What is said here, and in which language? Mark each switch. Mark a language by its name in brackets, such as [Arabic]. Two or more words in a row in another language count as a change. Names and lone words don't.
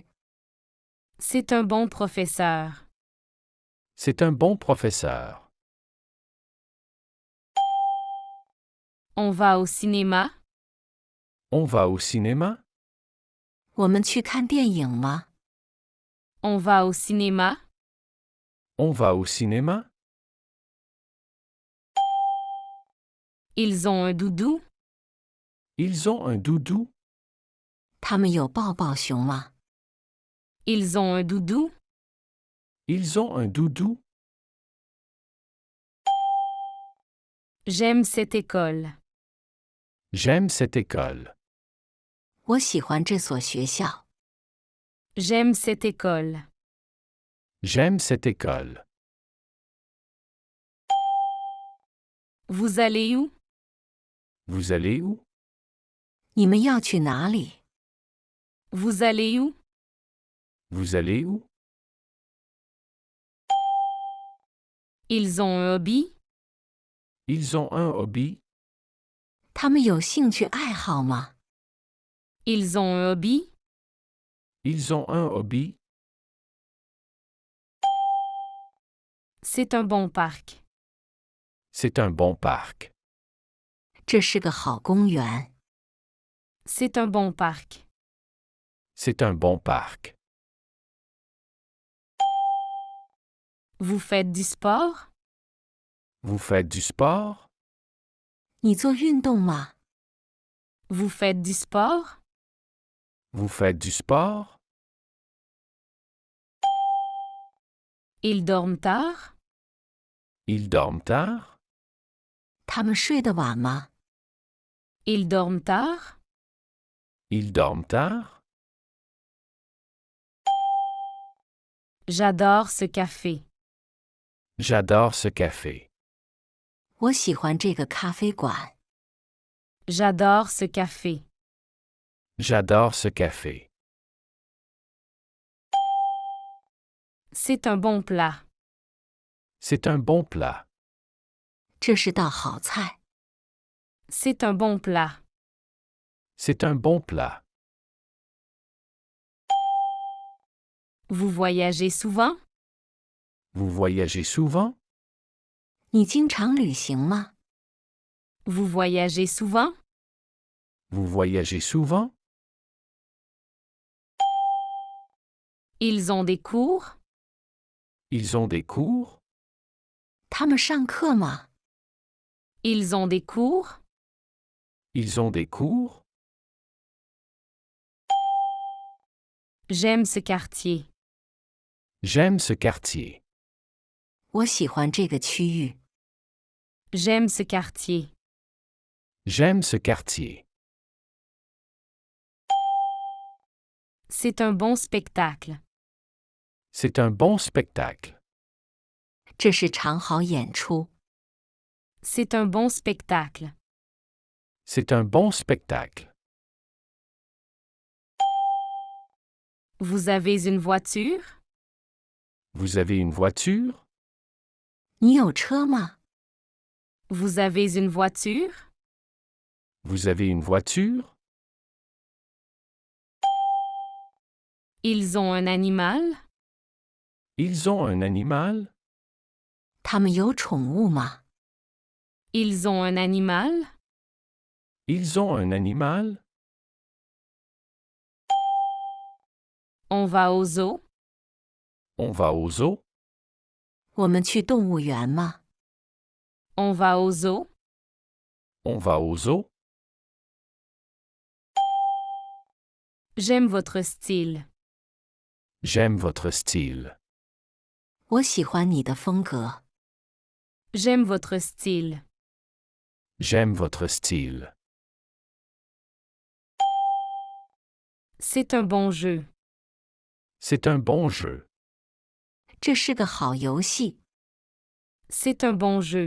[French] C'est un bon professeur. C'est un bon professeur. On va au cinéma? On va au cinéma? [Chinese] 我们去看电影吗？ [French] On va au cinéma? On va au cinéma? Ils ont un doudou? Ils ont un doudou? [Chinese] 他们有抱抱熊吗？ [French] Ils ont un doudou? Ils ont un doudou? J'aime cette école. J'aime cette école. [Chinese] 我喜欢这所学校。 [French] J'aime cette école. J'aime cette école. Vous allez où? Vous allez où? [Chinese] 你们要去哪里？ [French] Vous allez où? Vous allez où? Ils ont un hobby? Ils ont un hobby? [Chinese] 他们有兴趣爱好吗？ [French] Ils ont un hobby? Ils ont un hobby? C'est un bon parc. C'est un bon parc. [Chinese] 这是个好公园。 [French] C'est un bon parc. C'est un bon parc. Vous faites du sport? Vous faites du sport? [Chinese] 你做运动吗？ [French] Vous faites du sport? Vous faites du sport? Ils dorment tard? Ils dorment tard? [Chinese] 他们睡得晚吗？ [French] Ils dorment tard? Ils dorment tard? J'adore ce café. J'adore ce café. [Chinese] 我喜欢这个咖啡馆。 [French] J'adore ce café. J'adore ce café. C'est un bon plat. C'est un bon plat. [Chinese] 这是道好菜。 [French] C'est un bon plat. C'est un bon plat. Vous voyagez souvent? Vous voyagez souvent? [Chinese] 你经常旅行吗？ [French] Vous voyagez souvent? Vous voyagez souvent? Ils ont des cours? Ils ont des cours? [Chinese] 他们上课吗？ [French] Ils ont des cours? Ils ont des cours? J'aime ce quartier. J'aime ce quartier. [Chinese] 我喜欢这个区域。 [French] J'aime ce quartier. J'aime ce quartier. C'est un bon spectacle. C'est un bon spectacle. [Chinese] 这是场好演出。 [French] C'est un bon spectacle. C'est un bon spectacle. Vous avez une voiture? Vous avez une voiture? [Chinese] 你有车吗？ [French] Vous avez une voiture? Vous avez une voiture? Ils ont un animal? Ils ont un animal? [Chinese] 他们有宠物吗？ [French] Ils ont un animal? Ils ont un animal? On va au zoo? On va au zoo? [Chinese] 我们去动物园吗？ [French] On va au zoo? On va au zoo? J'aime votre style. J'aime votre style. [Chinese] 我喜欢你的风格。 [French] J'aime votre style. J'aime votre style. C'est un bon jeu. C'est un bon jeu. [Chinese] 这是个好游戏。 [French] C'est un bon jeu.